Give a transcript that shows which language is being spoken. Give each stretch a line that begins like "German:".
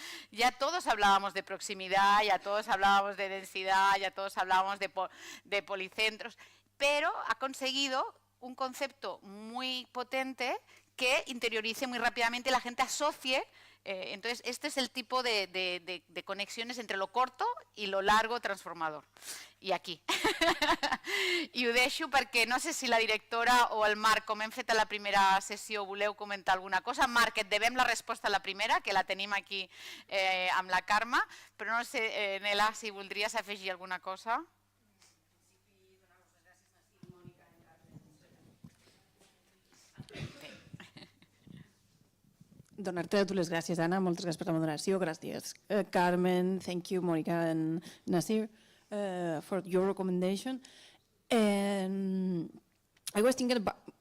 Spanish: Ya todos hablábamos de proximidad, ya todos hablábamos de densidad, ya todos hablábamos de policentros, pero ha conseguido un concepto muy potente que interiorice muy rápidamente, la gente asocie. Entonces, este es el tipo de conexiones entre lo corto i lo largo transformador.
Catalan: I aquí. I ho deixo perquè no sé si la directora o el Marc, com hem fet a la primera sessió, voleu comentar alguna cosa. Marc, et devem la resposta a la primera, que la tenim aquí amb la Carme, però no sé, Nela, si voldries afegir alguna cosa. Donar-te a tu les gràcies, Anna, moltes gràcies per la moderació, gràcies Carmen,
English: thank you Monica and Nasir for your recommendation. And I was thinking about...